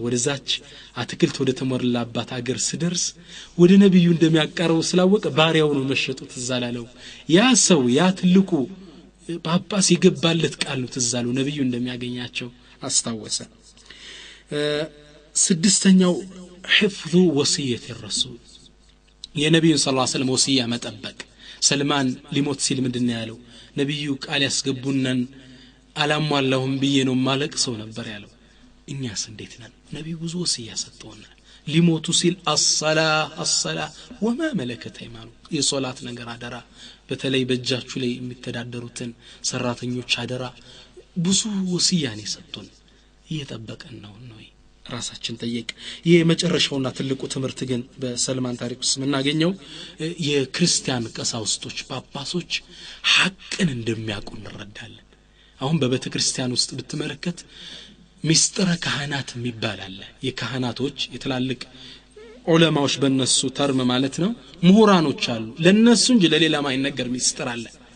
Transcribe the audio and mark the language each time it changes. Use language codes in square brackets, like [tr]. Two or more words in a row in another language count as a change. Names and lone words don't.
[am] ወደዛች አትክልት ወደ ተሞላባት ሀገር ሲደርስ ወደ ነብዩ እንደሚያቀርበው ስላወቀ ባሪያው ነው መሸጡ ተዛላለው። ያ ሰው ያ ትልቁ ጳጳስ ይገባለት ቃል ነው ተዛለው ነብዩ እንደሚያገኛቸው አስታወሰ። ስድስተኛው [ar] حفظ وصية الرسول، [am] የነብዩ [ar] صلى الله عليه وسلم [am] ወሲያ መጠበቅ። ሰልማን ሊሞት ሲል ምንድነው ያለው? ነብዩ ቃል ያስገቡናን አላሟላሁም ብዬ ነው ማለቅ ሰው ነበር ያለው። እኛስ እንዴት ነን? ነብዩ ብዙ ወሲያ ሰጥተውናል። ሊሞቱ ሲል [ar] الصلاة وما ملكت ايمانكم፣ [am] የሶላት ነገር አደራ፣ በተለይ በእጃችሁ ላይ የሚተዳደሩትን ሰራተኞች አደራ። ብዙ ወሲያ ነው የሰጡን። እየጠበቀን ነው ነው ራሳችን ጠይቅ። የመጨረሻውና ትልቁ ትምህርት ግን በሰልማን ታሪክ ውስጥ የምናገኘው የክርስቲያን ቀሳውስቶች ጳጳሶች ሐቅን እንደሚያውቁ እንረዳለን። አሁን በቤተ ክርስቲያን ውስጥ ብትመለከት ሚስጥረ ካህናት የሚባል አለ። የካህናቶች የትላልቅ ዑለማዎች በእነሱ ተርም ማለት ነው ምሁራኖች አሉ። ለነሱ እንጂ ለሌላ ማይነገር ሚስጥር አለ።